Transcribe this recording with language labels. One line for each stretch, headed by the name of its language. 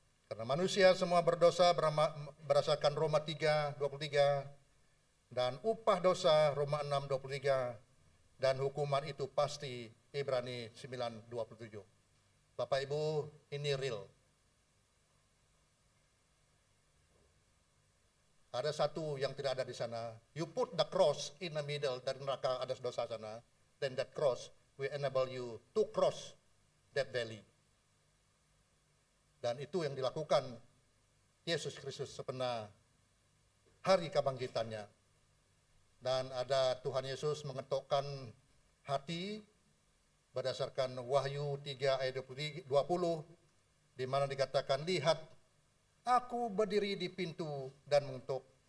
Indonesian: Karena manusia semua berdosa berdasarkan Roma 3:23 dan upah dosa Roma 6:23 dan hukuman itu pasti Ibrani 9:27. Bapak Ibu, ini real. Ada satu yang tidak ada di sana.
English: You put the cross in the middle,
Indonesian: dari neraka ada dosa sana.
English: Then that cross will enable you to cross that valley.
Indonesian: Dan itu yang dilakukan Yesus Kristus sepenuh hari kebangkitannya. Dan ada Tuhan Yesus mengetokkan hati berdasarkan Wahyu 3 ayat 20, di mana dikatakan, lihat, aku berdiri di pintu dan mengetuk.